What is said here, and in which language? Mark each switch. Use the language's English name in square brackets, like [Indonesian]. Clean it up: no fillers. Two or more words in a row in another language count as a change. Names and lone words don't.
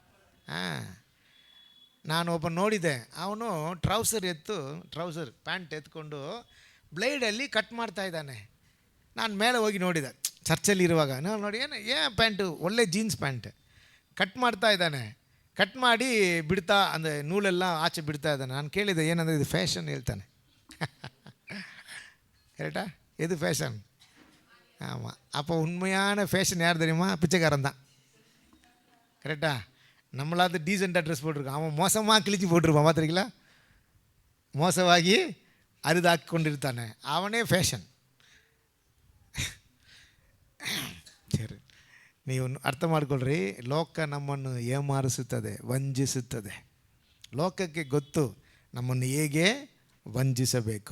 [Kannada] ನಾನು ಒಬ್ಬ ನೋಡಿದೆ, ಅವನು [English] trouser pant [Kannada] ಎತ್ಕೊಂಡು ಬ್ಲೇಡಲ್ಲಿ ಕಟ್ ಮಾಡ್ತಾ ಇದ್ದಾನೆ. ನಾನು ಮೇಲೆ ಹೋಗಿ ನೋಡಿದೆ ಚರ್ಚಲ್ಲಿ ಇರುವಾಗ. ನಾನು ನೋಡಿ ಏನು ಪ್ಯಾಂಟು, ಒಳ್ಳೆ [English] jeans pant [Kannada] ಕಟ್ ಮಾಡ್ತಾ ಇದ್ದಾನೆ. ಕಟ್ ಮಾಡಿ ಬಿಡ್ತಾ ಅಂದರೆ ನೂಲೆಲ್ಲ ಆಚೆ ಬಿಡ್ತಾ ಇದ್ದಾನೆ. ನಾನು ಕೇಳಿದೆ ಏನಂದರೆ ಇದು ಫ್ಯಾಷನ್ ಹೇಳ್ತಾನೆ. [Tamil] கரெக்டா? எது ஃபேஷன்? ஆமாம். அப்போ உண்மையான ஃபேஷன் யார் தெரியுமா? பிச்சைக்காரன் தான். கரெக்டா? நம்மளாவது டீசெண்டாக ட்ரெஸ் போட்டிருக்கோம், அவன் மோசமாக கிழிச்சு போட்டிருப்பான். பார்த்துருக்கீங்களா? [Kannada] ಮೋಸವಾಗಿ ಅರಿದಾಕಿ ಕೊಂಡಿರ್ತಾನೆ, ಅವನೇ ಫ್ಯಾಷನ್. ಸರಿ, ನೀವು ಅರ್ಥ ಮಾಡ್ಕೊಳ್ರಿ. ಲೋಕ ನಮ್ಮನ್ನು ಏಮಾರಿಸುತ್ತದೆ, ವಂಚಿಸುತ್ತದೆ. ಲೋಕಕ್ಕೆ ಗೊತ್ತು ನಮ್ಮನ್ನು ಹೇಗೆ ವಂಚಿಸಬೇಕು.